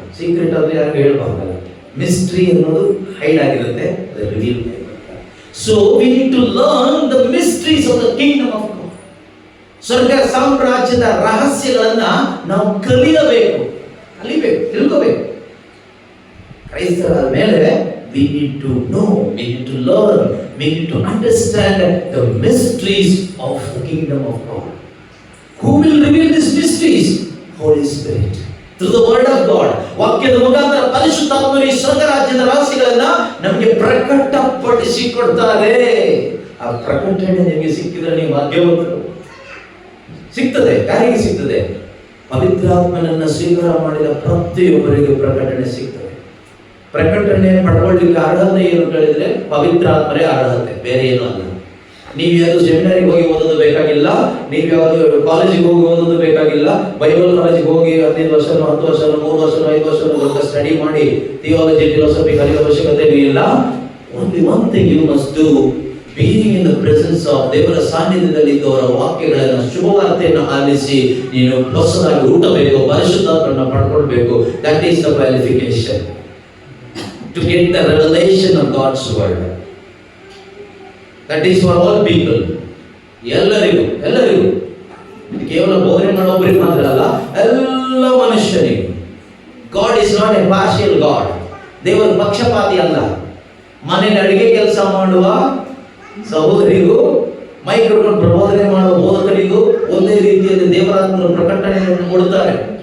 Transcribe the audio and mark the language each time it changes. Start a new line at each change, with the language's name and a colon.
Kannada: Secret ಅಂದ್ರೆ ಯಾರು ಹೇಳ್ಬಾರ್ದಲ್ಲ, mystery ಅನ್ನೋದು ಹೈಡ್ ಆಗಿರುತ್ತೆ, ಅದು ರಿವೀಲ್ ಆಗಿರುತ್ತೆ.
English: So we need to learn the mysteries of the kingdom of God.
Kannada: ಸ್ವರ್ಗ ಸಾಮ್ರಾಜ್ಯದ ರಹಸ್ಯಗಳನ್ನ ನಾವು ಕಲಿಯಬೇಕು, ಕಲಿಬೇಕು, ತಿಳ್ಕೋಬೇಕು. ಕ್ರೈಸ್ತರಾದ ಮೇಲೆ
English: we need to know, we need to learn, we need to understand the mysteries of the kingdom of God. Who will reveal these mysteries? Holy Spirit. Through the word of God.
Kannada: ವಾಕ್ಯದ ಮುಖಾಂತರ ಪರಿಶುದ್ಧಾತ್ಮರು ಈ ಸ್ವರ್ಗ ರಾಜ್ಯದ ರಹಸ್ಯಗಳನ್ನ ನಮಗೆ ಪ್ರಕಟಪಡಿಸಿಕೊಡ್ತಾರೆ. ಆ ಪ್ರಕಟಣೆ ನಿಮಗೆ ಸಿಕ್ಕಿದ್ರೆ ನೀವು ಭಾಗ್ಯವಂತರು. ಸಿಗ್ತದೆ. ಯಾರಿಗೆ ಸಿಗ್ತದೆ? ಪವಿತ್ರಾತ್ಮನನ್ನ ಸ್ವೀಕಾರ ಮಾಡಿದ ಪ್ರತಿಯೊಬ್ಬರಿಗೂ ಪ್ರಕಟಣೆ ಸಿಗ್ತದೆ. ಪ್ರಕಟಣೆ ಪಡ್ಕೊಳ್ಳಿಕ್ಕೆ ಅರ್ಹತೆ ಏನು ಕೇಳಿದ್ರೆ ಪವಿತ್ರಾತ್ಮರೇ ಅರ್ಹತೆ, ಬೇರೆ ಏನು ಅಲ್ಲ. ನೀವು ಯಾರು ಸೆಮಿನಾರಿಗೆ ಹೋಗಿ ಓದೋದು ಬೇಕಾಗಿಲ್ಲ, ನೀವು ಯಾವುದು ಕಾಲೇಜಿಗೆ ಹೋಗಿ ಓದೋದು ಬೇಕಾಗಿಲ್ಲ, ಬೈಬಲ್ ಕಾಲೇಜಿಗೆ ಹೋಗಿ 15 ವರ್ಷ 10 ವರ್ಷ 3 ವರ್ಷ 5 ವರ್ಷ ಸ್ಟಡಿ ಮಾಡಿ ಥಿಯಾಲಜಿ ಫಿಲಾಸಫಿ ಕಲಿಯೋ ಅವಶ್ಯಕತೆ ಇಲ್ಲ.
English: Only one thing you must do, being in the presence of
Kannada: ದೇವರ ಸಾನ್ನಿಧ್ಯದಲ್ಲಿ ಇದ್ದವರ ವಾಕ್ಯಗಳನ್ನು, ಶುಭವಾರ್ತೆಯನ್ನು ಆಲಿಸಿ ನೀನು ಹೊಸದಾಗಿ ಹುಟ್ಟಬೇಕು, ಪರಿಶುದ್ಧಾತ್ಮನ ಪಡ್ಕೊಳ್ಬೇಕು.
English: That is the qualification to get the revelation of God's word. That is for all people.
Kannada: ಎಲ್ಲರಿಗೂ ಕೇವಲ ಬೋಧನೆ ಮಾಡೋಬ್ಬರಿಗೆ ಮಾತ್ರ ಅಲ್ಲ, ಎಲ್ಲ ಮನುಷ್ಯರಿಗೂ.
English: God is not a partial God.
Kannada: ದೇವರು ಪಕ್ಷಪಾತಿ ಅಲ್ಲ. ಮನೆಯಲ್ಲಿ ಅಡಿಗೆ ಕೆಲಸ ಮಾಡುವ ಸಹೋದರಿಗೂ, ಮೈಕ್ರೋಫೋನ್ ಪ್ರಬೋಧನೆ ಮಾಡುವ ಬೋಧಕರಿಗೂ ಒಂದೇ ರೀತಿಯಲ್ಲಿ ದೇವರಾತ್ಮರ ಪ್ರಕಟಣೆಯನ್ನು ಕೊಡುತ್ತಾರೆ.